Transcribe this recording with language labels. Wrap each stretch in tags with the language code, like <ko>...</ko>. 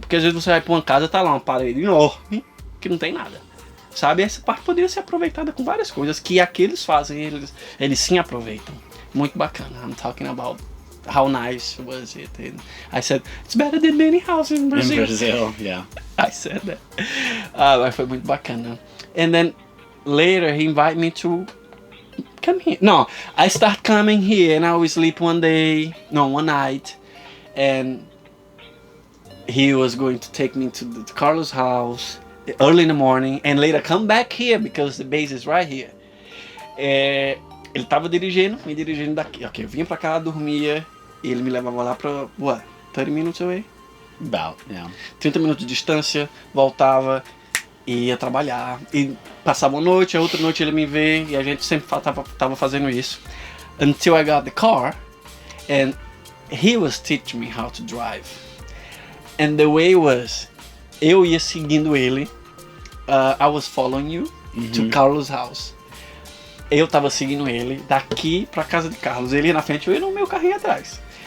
<pt>Porque às vezes você vai pra uma casa, tá lá uma parede enorme, que não tem nada. Sabe, essa parte poderia ser aproveitada com várias coisas que aqueles fazem, eles sim aproveitam. Muito bacana.</pt> <en>I'm talking about how nice was it. And I said, it's better than many houses in Brazil. In Brazil, yeah. I said that.</en> <pt>Mas foi muito bacana.</pt> <en>And then later he invited me to come here. No, I start coming here and I will sleep one night. And he was going to take me to the Carlos house early in the morning and later come back here because the base is right here.</en> <pt>Ele tava me dirigindo daqui. Ok, eu vinha pra cá, dormia e ele me levava lá pra</pt> <en>30 minutes away? About, yeah.</en> <pt>30 minutos de distância, voltava e ia trabalhar. E passava uma noite, a outra noite ele me vê e a gente sempre tava fazendo isso.</pt> <en>Until I got the car and he was teaching me how to drive. And the way was,</en> <pt>eu ia seguindo ele.</pt> <en>I was following you to Carlos' house.</en> <pt>Eu tava seguindo ele daqui pra casa de Carlos. Ele ia na frente, eu ia no meu carrinho atrás.</pt>